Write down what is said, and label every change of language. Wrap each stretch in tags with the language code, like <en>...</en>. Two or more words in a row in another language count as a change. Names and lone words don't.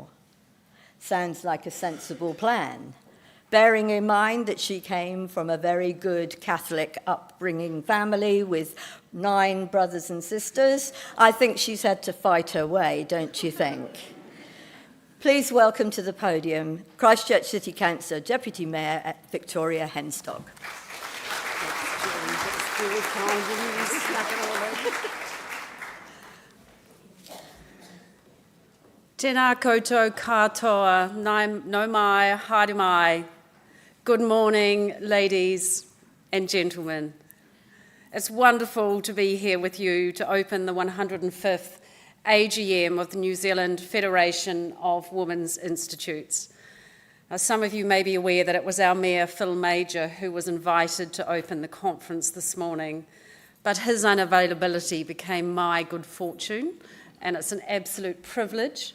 <en>Sounds like a sensible plan, bearing in mind that she came from a very good Catholic upbringing family with 9 brothers and sisters. I think she's had to fight her way, don't you think? Please welcome to the podium Christchurch City Council Deputy Mayor Victoria Henstock.</en> <mi>Tēnā koutou katoa, nau mai, haere mai.</mi> <en>Good morning, ladies and gentlemen. It's wonderful to be here with you to open the 105th AGM of the New Zealand Federation of Women's Institutes. Now, some of you may be aware that it was our Mayor, Phil Major, who was invited to open the conference this morning, but his unavailability became my good fortune, and it's an absolute privilege.</en>